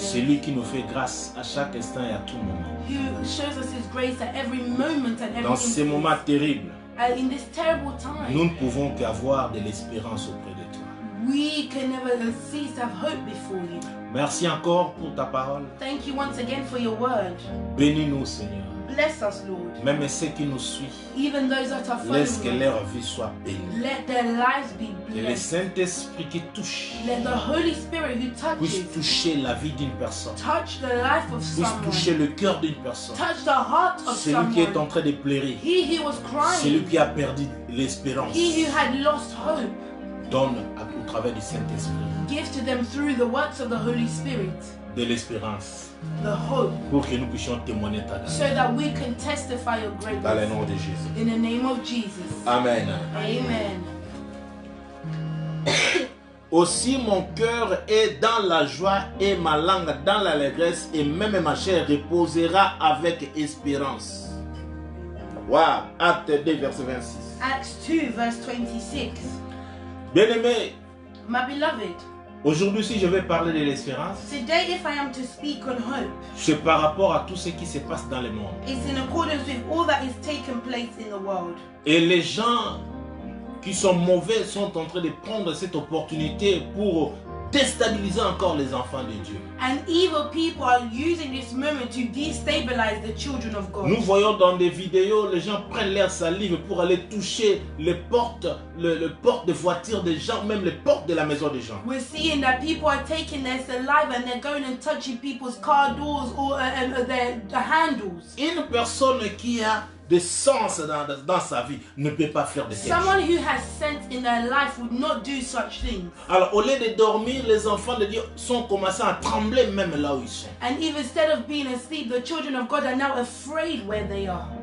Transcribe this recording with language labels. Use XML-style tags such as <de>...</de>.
<fr>C'est lui qui nous fait grâce à chaque instant et à tout moment.</fr> <en>who shows us his grace at every moment and every</en> <fr>Dans ces</fr> <en>instant.</en> <fr>moments terribles,</fr> <en>In this terrible time,</en> <fr>nous ne pouvons qu'avoir de l'espérance auprès de toi.</fr> <en>we can never cease to have hope before you.</en> <fr>Merci encore pour ta parole.</fr> <en>Thank you once again for your word.</en> <fr>Bénis-nous Seigneur.</fr> <en>Bless us, Lord.</en> <fr>Même ceux qui nous suivent,</fr> <en>Even those that are</en> <fr>laisse que</fr> <en>following us,</en> <fr>leur vie soit bénie.</fr> <en>let their lives be</en> <fr>Que le</fr> <en>blessed.</en> <fr>Saint-Esprit qui touche</fr> <en>Let the Holy Spirit who</en> <fr>puisse</fr> <en>touches,</en> <fr>toucher la vie d'une personne,</fr> <en>touch the life of</en> <fr>puisse toucher</fr> <en>someone,</en> <fr>le cœur d'une personne.</fr> <en>touch the heart of</en> <fr>Celui qui est en</fr> <en>someone.</en> <fr>train de pleurer,</fr> <en>He who was</en> <fr>celui</fr> <en>crying,</en> <fr>qui a perdu l'espérance,</fr> <en>he who had lost hope,</en> <fr>donne au travers du Saint-Esprit</fr> <en>give to them through the works of the Holy Spirit</en> <fr>de l'espérance</fr> <en>the hope,</en> <fr>pour que nous puissions témoigner ta grâce.</fr> <en>so that we can testify your</en> <fr>Dans le</fr> <en>greatness.</en> <fr>nom de Jésus.</fr> <en>In the name of Jesus.</en> <fr>Amen.</fr> <en>Amen.</en> <fr>Aussi mon cœur est dans la joie et ma langue dans l'allégresse, et même ma chair reposera avec espérance. Wow. Acte 2, verset 26.</fr> <en>Acts 2, verse 26.</en> <fr>Bien-aimé,</fr> <en>My beloved,</en> <fr>aujourd'hui si je vais parler de l'espérance,</fr> <en>today if I am to speak on hope,</en> <fr>c'est par rapport à tout ce qui se passe dans le monde.</fr> <en>it's in accordance with all that is taking place in the world.</en> <fr>Et les gens qui sont mauvais sont en train de prendre cette opportunité pour déstabiliser encore les enfants de Dieu.</fr> <en>And evil people are using this moment to destabilize the children of God.</en> <fr>Nous voyons dans des vidéos, les gens prennent leur salive pour aller toucher les portes, le porte de voiture des gens, même les portes de la maison des gens.</fr> <en>We're seeing that people are taking their saliva and they're going and touching people's car doors or the handles.</en> <fr>Une personne qui a de sens dans sa vie ne peut pas faire de telles choses.</fr> <en>Someone who has sense in their life would not do such things.</en> <fr>Alors au lieu de dormir, les enfants de Dieu sont commencés à trembler même là où ils sont.</fr> <en>And even instead of being asleep, the children of God are now afraid where they are.</en>